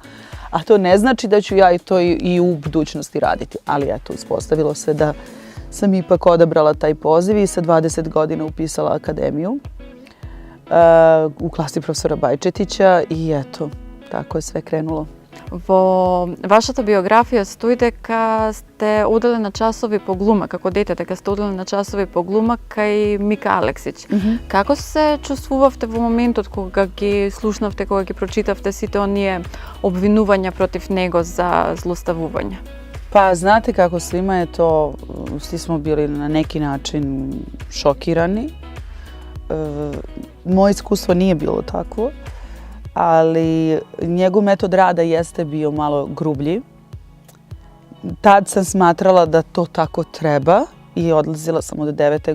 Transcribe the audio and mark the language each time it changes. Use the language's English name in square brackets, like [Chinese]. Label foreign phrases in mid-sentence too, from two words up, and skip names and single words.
[Serbian] A to ne znači da ću ja to i u budućnosti raditi. Ali eto, uspostavilo se da sam ipak odabrala taj poziv i sa 20 godina upisala akademiju u klasi profesora Bajčetića i eto, tako je sve krenulo. [Macedonian] Во вашата биографија стои дека сте оделе на часови по глума, како дете, дека сте оделе на часови по глума кај Мика Алексиќ. Како се чувствувавте во моментот кога ги слушнавте, кога ги прочитавте сите оние обвинувања против него за злоставување? [Serbian] Pa znate kako, svima je to, svi smo bili na neki način šokirani. Moje iskustvo nije bilo takvo, ali njegov metod rada jeste bio malo grublji. Tad sam smatrala da to tako treba i odlazila sam od 9.